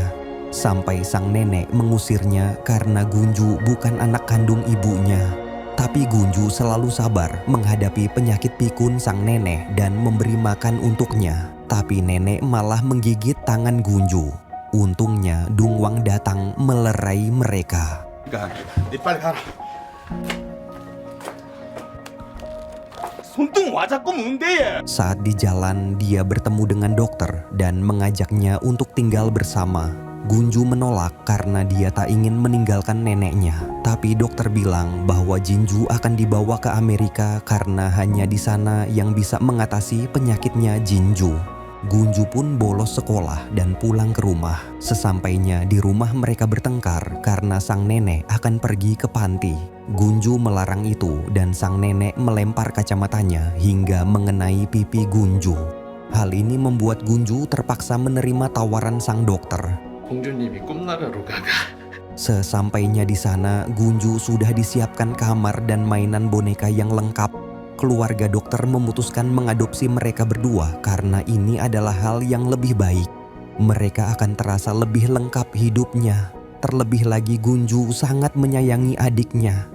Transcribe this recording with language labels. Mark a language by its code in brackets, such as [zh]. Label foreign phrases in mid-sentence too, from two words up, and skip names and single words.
[id] Sampai sang nenek mengusirnya karena Gunju bukan anak kandung ibunya. Tapi Gunju selalu sabar menghadapi penyakit pikun sang nenek dan memberi makan untuknya. Tapi nenek malah menggigit tangan Gunju. Untungnya Dungwang datang melerai mereka. [ko] 니 빨리 가라. 손등 와 자꾸 문대. [id] Saat di jalan, dia bertemu dengan dokter dan mengajaknya untuk tinggal bersama. Gunju menolak karena dia tak ingin meninggalkan neneknya. Tapi dokter bilang bahwa Jinju akan dibawa ke Amerika karena hanya di sana yang bisa mengatasi penyakitnya Jinju. Gunju pun bolos sekolah dan pulang ke rumah. Sesampainya di rumah mereka bertengkar karena sang nenek akan pergi ke panti. Gunju melarang itu dan sang nenek melempar kacamatanya hingga mengenai pipi Gunju. Hal ini membuat Gunju terpaksa menerima tawaran sang dokter. [ko] 공주님이 꿈나라로 가가. [id] Sesampainya di sana, Gunju sudah disiapkan kamar dan mainan boneka yang lengkap. keluarga dokter memutuskan mengadopsi mereka berdua karena ini adalah hal yang lebih baik. Mereka akan terasa lebih lengkap hidupnya. Terlebih lagi Gunju sangat menyayangi adiknya.